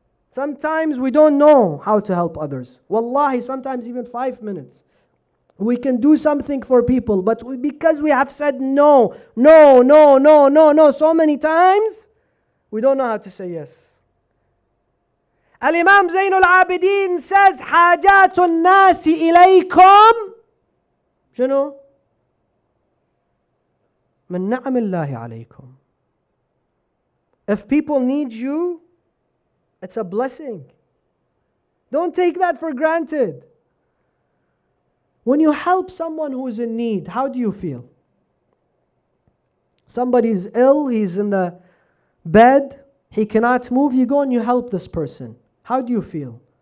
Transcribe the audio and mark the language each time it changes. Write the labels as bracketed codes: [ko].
[en] Sometimes we don't know how to help others. Wallahi, sometimes even 5 minutes. We can do something for people, but because we have said no so many times, we don't know how to say yes. [ar] Al-Imam Zainul Abidin says, حاجات الناس إليكم شنو؟ من نعم الله عليكم. [en] If people need you, it's a blessing. Don't take that for granted. When you help someone who is in need, how do you feel? Somebody's ill, he's in the bed, he cannot move, you go and you help this person. How do you feel?